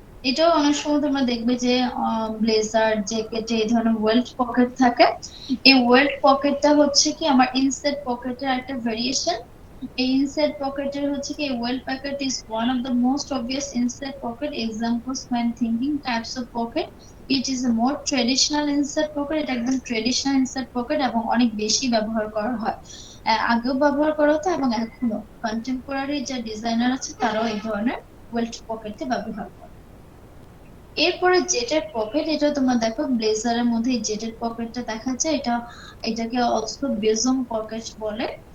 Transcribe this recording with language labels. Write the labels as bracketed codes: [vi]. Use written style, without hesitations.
[bn] এটাও অনেক সময় তোমরা দেখবে যে ব্লেজার, জ্যাকেটে এই ধরনের ওয়েল্ট পকেট থাকে। এই ওয়েল্ট পকেটটা হচ্ছে কি আমার ইনসেট পকেটের একটা ভেরিয়েশন। এই ইনসেট পকেটের হচ্ছে কি [en] Welt pocket is one of the most obvious inset pocket examples when thinking types of pocket. It is a more traditional insert pocket. [bn] এটা একদম ট্রেডিশনাল ইনসার্ট পকেট এবং অনেক বেশি ব্যবহার করা হয়। আগেও ব্যবহার করা হতো এবং এখনো কন্টেম্পোরারি যে ডিজাইনার আছে তারাও এই ধরনের ওয়েল্ট পকেটে ব্যবহার করে। এরপরে জেটেড পকেট। এটা তোমরা দেখো ব্লেজারের মধ্যে এই জেটেড পকেটটা দেখা যায়, এটাকে অলসো বেজম পকেট বলে।